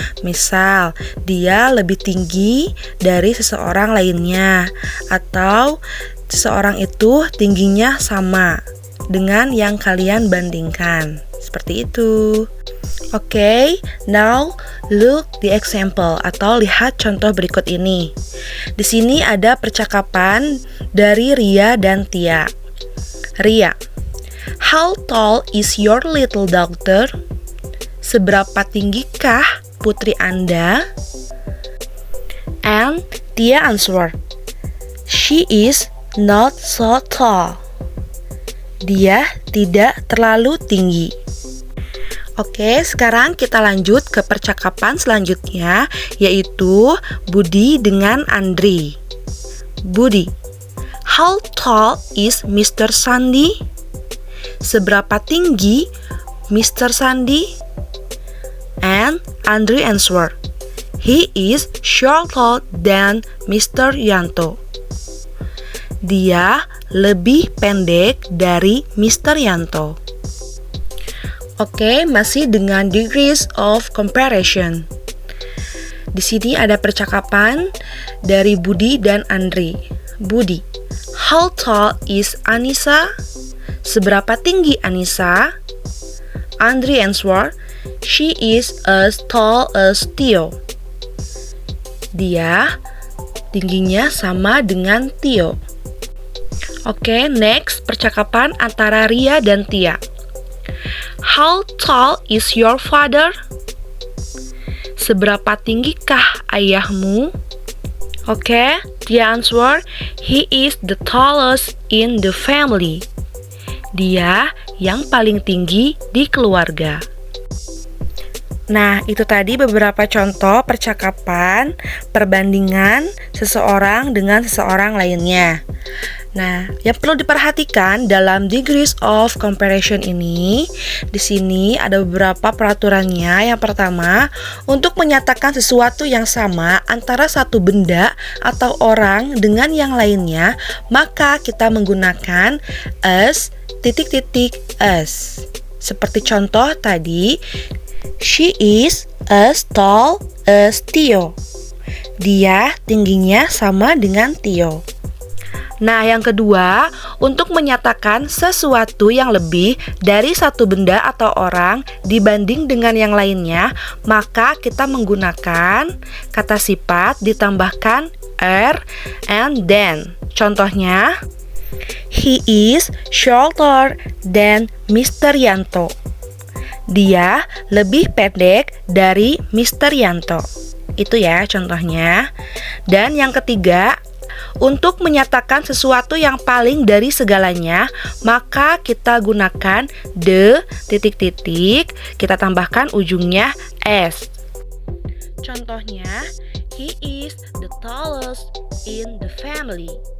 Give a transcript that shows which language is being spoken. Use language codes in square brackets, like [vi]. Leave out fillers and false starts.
[id] Misal, dia lebih tinggi dari seseorang lainnya, atau seseorang itu tingginya sama dengan yang kalian bandingkan. Seperti itu. Oke, [en] now look the example [id] atau lihat contoh berikut ini. Di sini ada percakapan dari Ria dan Tia. [en] Ria, how tall is your little daughter? [id] Seberapa tinggikah putri Anda? [en] And Tia answer, she is not so tall. [id] Dia tidak terlalu tinggi. Oke, sekarang kita lanjut ke percakapan selanjutnya, yaitu Budi dengan Andri. [en] Budi, how tall is Mr. Sandi? [id] Seberapa tinggi Mr. Sandi? [en] And Andri answer, he is shorter than Mr. Yanto. [id] Dia lebih pendek dari Mr. Yanto. Oke, masih dengan degrees of comparison. Di sini ada percakapan dari Budi dan Andri. [en] Budi, how tall is Anissa? [id] Seberapa tinggi Anissa? [en] Andri answer, she is as tall as Tio. [id] Dia tingginya sama dengan Tio. Oke, [en] next [id] percakapan antara Ria dan Tia. [en] How tall is your father? [id] Seberapa tinggikah ayahmu? [en] Oke, Tia answer, he is the tallest in the family. [id] Dia yang paling tinggi di keluarga. Nah, itu tadi beberapa contoh percakapan, perbandingan seseorang dengan seseorang lainnya. Nah, yang perlu diperhatikan dalam degrees of comparison ini, di sini ada beberapa peraturannya. Yang pertama, untuk menyatakan sesuatu yang sama antara satu benda atau orang dengan yang lainnya, maka kita menggunakan as titik-titik as. Seperti contoh tadi, [en] she is as tall as Tio. [id] Dia tingginya sama dengan Tio. Nah, yang kedua, untuk menyatakan sesuatu yang lebih dari satu benda atau orang dibanding dengan yang lainnya, maka kita menggunakan kata sifat ditambahkan er and then. Contohnya, [en] he is shorter than Mr. Yanto. [id] Dia lebih pendek dari Mr. Yanto. Itu ya contohnya. Dan yang ketiga, untuk menyatakan sesuatu yang paling dari segalanya, maka kita gunakan the titik-titik, kita tambahkan ujungnya s. Contohnya, [en] he is the tallest in the family.